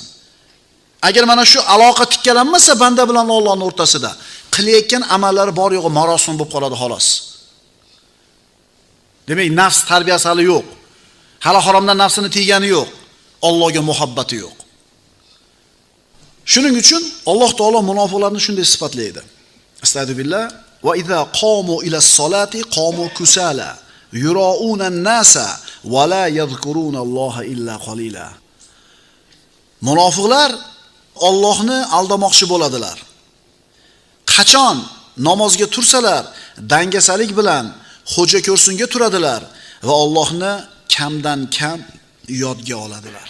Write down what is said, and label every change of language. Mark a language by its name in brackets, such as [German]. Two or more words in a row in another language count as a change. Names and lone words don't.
[Uzbek] Agar mana shu aloqa tikkalanmasa banda bilan Allohning o'rtasida, qilayotgan amallari bor yo'g'i marosim bo'lib qoladi xolos. Demak, nafs tarbiyasi hali yo'q. Hali haromdan nafsini tiygani yo'q. Allohga muhabbati yo'q. Shuning uchun Alloh taolo munofiqlarni shunday sifatlaydi. Astagfirullah. [Arabic] وإذا قاموا إلى الصلاة قاموا كسالى يراءون الناس ولا يذكرون الله إلا قليلا. [Uzbek] Munofiqlar Allohni aldamoqchi bo'ladilar. Qachon namozga tursalar, dangasalik bilan xo'ja ko'rsinga turadilar va Allohni kamdan kam yodga oladilar.